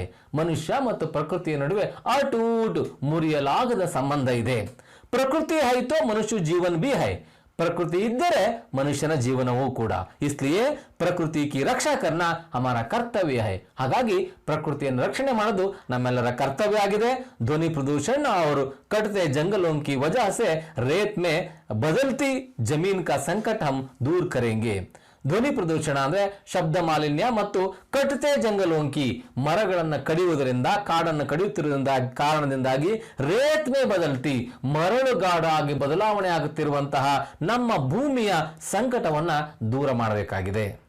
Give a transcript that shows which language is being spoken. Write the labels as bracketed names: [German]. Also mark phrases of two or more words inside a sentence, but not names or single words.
[Kannada] ಮನುಷ್ಯ ಮತ್ತು ಪ್ರಕೃತಿಯ ನಡುವೆ ಅಟೂಟ್ ಮುರಿಯಲಾಗದ ಸಂಬಂಧ ಇದೆ. [Hindi] प्रकृति है तो मनुष्य जीवन भी है. [Kannada] ಪ್ರಕೃತಿ ಇದ್ದರೆ ಮನುಷ್ಯನ ಜೀವನವೂ ಕೂಡ. [Hindi] इसलिए प्रकृति की रक्षा करना हमारा कर्तव्य है. [Kannada] ಹಾಗಾಗಿ ಪ್ರಕೃತಿಯನ್ನು ರಕ್ಷಣೆ ಮಾಡೋದು ನಮ್ಮೆಲ್ಲರ ಕರ್ತವ್ಯ ಆಗಿದೆ. [Hindi] ध्वनि प्रदूषण और कटते जंगलों की वजह से रेत में बदलती जमीन का संकट हम दूर करेंगे. ध्वनि प्रदूषण [Kannada] ಅಂದ್ರೆ ಶಬ್ದ ಮಾಲಿನ್ಯ ಮತ್ತು [Hindi] कटते जंगलों की, [Kannada] ಮರಗಳನ್ನ ಕಡಿಯುವುದರಿಂದ, ಕಾಡನ್ನು ಕಡಿಯುತ್ತಿರುವುದರಿಂದ ಕಾರಣದಿಂದಾಗಿ [Hindi] रेत में बदलती, [Kannada] ಮರಳುಗಾಡಾಗಿ ಬದಲಾವಣೆ ಆಗುತ್ತಿರುವಂತಹ ನಮ್ಮ ಭೂಮಿಯ ಸಂಕಟವನ್ನ ದೂರ ಮಾಡಬೇಕಾಗಿದೆ.